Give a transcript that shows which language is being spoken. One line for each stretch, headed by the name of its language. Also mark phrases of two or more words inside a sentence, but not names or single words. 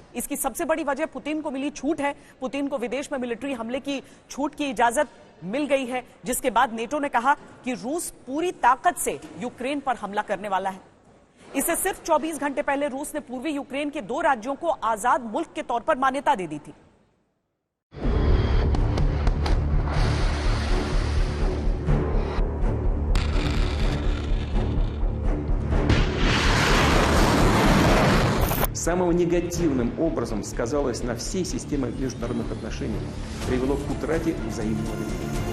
Hindi: इसकी सबसे बड़ी वजह पुतिन को मिली छूट है। पुतिन को विदेश में मिलिट्री हमले की छूट की इजाजत मिल गई है, जिसके बाद नेटो ने कहा कि रूस पूरी ताकत से यूक्रेन पर हमला करने वाला है। इससे सिर्फ 24 घंटे पहले रूस ने पूर्वी यूक्रेन के 2 राज्यों को आजाद मुल्क के तौर पर मान्यता दे दी थी।
Russian: самым негативным образом сказалось на всей системе международных отношений, привело к утрате взаимного доверия.